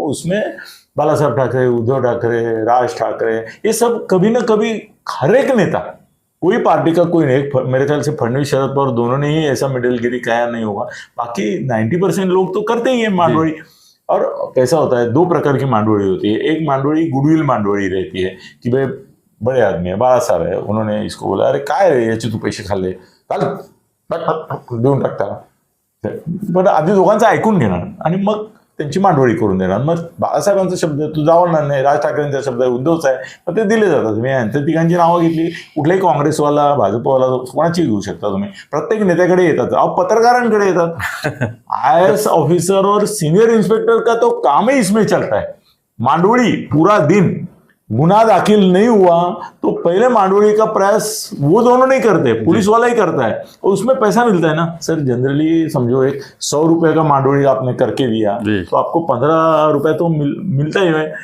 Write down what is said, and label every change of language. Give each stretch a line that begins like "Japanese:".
Hindi: उसमें बाला साहब ठाकरे, उद्धव ठाकरे, राज ठाकरे, ये सब कभी ना कभी हर एक नेता, कोई पार्टी का कोई नहीं, मेरे ख्याल से फडणवीस शरद पवार दोनों ने ही ऐसा मिडिलगिरी कहा नहीं होगा, बाकी 90% लोग तो करते ही है मांडवड़ी। और कैसा होता है, दो प्रकार की मांडवड़ी होती है। एक मांडवड़ी गुडविल मांडवड़ी रहती है कि भाई बड़े आदमी
Marathi: आहे, बाळासाहेब आहे,
Hindi: उन्होंने इसको बोला
Marathi: अरे काय रे याचे तू पैसे खाल्ले, चाल देऊन टाक त्याला. पण आधी दोघांचं ऐकून घेणार आणि मग त्यांची मांडवळी करून देणार. मग बाळासाहेबांचा शब्द तू जावणार नाही, राज ठाकरेंचा शब्द आहे, उद्धवचा आहे, मग ते दिले जातात. तुम्ही यांच्या तिघांची नावं घेतली, कुठलाही काँग्रेसवाला भाजपवाला कोणाची घेऊ शकता तुम्ही, प्रत्येक नेत्याकडे येतात, पत्रकारांकडे येतात.
Hindi: IAS ऑफिसर और सीनियर इंस्पेक्टर का तो काम ही इसमें चलता है. मांडवड़ी पूरा दिन, गुनाह दाखिल नहीं हुआ तो पहले मांडवड़ी का प्रयास वो दोनों नहीं करते, पुलिस वाला ही करता है, और उसमें पैसा मिलता है ना सर. जनरली समझो एक 100 रुपए का मांडवड़ी आपने करके दिया तो आपको 15 रुपए तो मिलता ही है.